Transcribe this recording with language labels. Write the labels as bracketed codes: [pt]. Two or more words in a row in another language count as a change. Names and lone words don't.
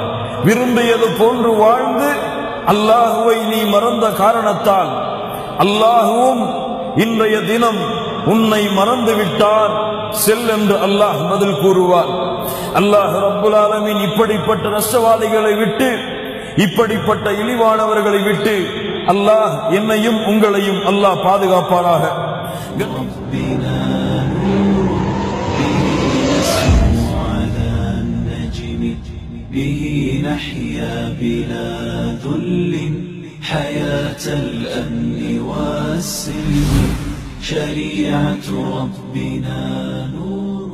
[ta] விரும்பியது போன்று வாழ்ந்து அல்லாஹுவை நீ மறந்த காரணத்தால் அல்லாஹுவும் இன்றைய தினம் உன்னை மறந்து விட்டார், செல் என்று அல்லாஹ் பதில் கூறுவார். [ar] الله رب العالمين [ta] இப்படிப்பட்ட நஷ்டவாதிகளை விட்டு, இப்படிப்பட்ட இழிவானவர்களை விட்டு அல்லாஹ் என்னையும் உங்களையும் அல்லாஹ் பாதுகாப்பானாக. [ar] به نحيا بلا ذل حياة الأمن والسلم شريعة ربنا نور